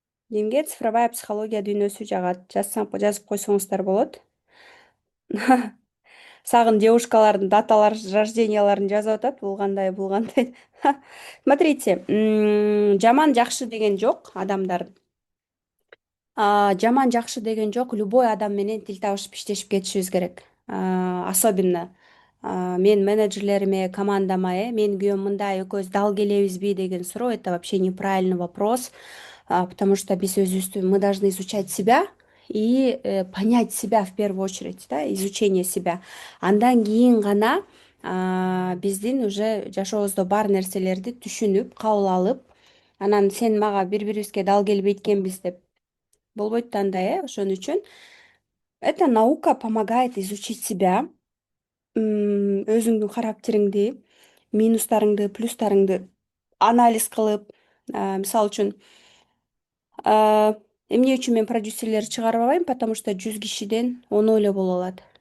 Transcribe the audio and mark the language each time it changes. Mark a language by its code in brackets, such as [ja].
[ky] Кимге цифровая психология дүйнөсү жагат? Жазып койсоңуздар болот. Сагын девушкалардын даталар рожденияларын жазып атат. Бул кандай? Смотрите, жаман жакшы деген жок адамдар. Жаман жакшы деген жок. Любой адам менен тил табышып иштешип кетишибиз керек. Особенно мен менеджерлериме, командама, мен күйөөм мындай, экөөбүз дал келебизби деген суроо, [ru] это вообще неправильный вопрос. Потому что [ky] биз өзүбүздү, [ru] мы должны изучать себя и понять себя в первую очередь, да, изучение себя. [ky] Андан кийин гана биздин уже жашообузда бар нерселерди түшүнүп, кабыл алып, анан сен мага бири-бирибизге дал келбейт экенбиз деп болбойт да андай, ошон үчүн [ru] эта наука помогает изучить себя, [ky] өзүңдүн характериңди, минустарыңды, плюстарыңды анализ кылып, мисалы үчүн эмне үчүн мен продюсерлерди чыгарып албайм, [ru] потому что [ky] 100 кишиден 10 эле боло алат.